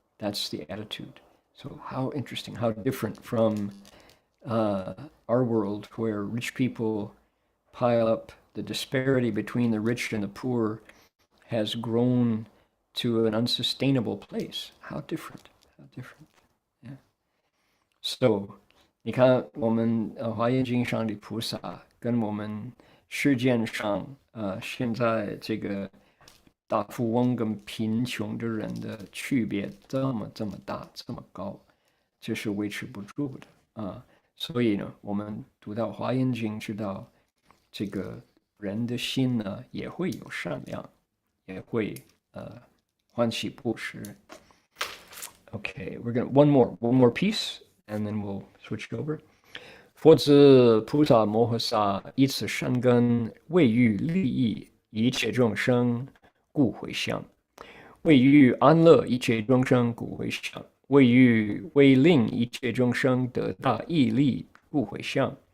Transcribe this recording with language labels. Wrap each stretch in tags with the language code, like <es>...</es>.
<en>That's the attitude. So how interesting, how different from our world, where rich people pile up. The disparity between the rich and the poor has grown to an unsustainable place. How different, how different. Yeah. So</en> <zh>你看我们华严经上的菩萨跟我们世间上现在这个大富翁跟贫穷的人的区别这么大，这么高，这是维持不住的所以呢，我们读到华严经，知道这个人的心呢也会有善良，也会欢喜布施。</zh> <en>Okay, we're gonna one more piece, and then we'll switch over.</en> <zh>佛子菩萨摩诃萨以此善根，为欲利益一切众生，故回向；为欲安乐一切众生，故回向；为令一切众生得大义利，故回向；</zh>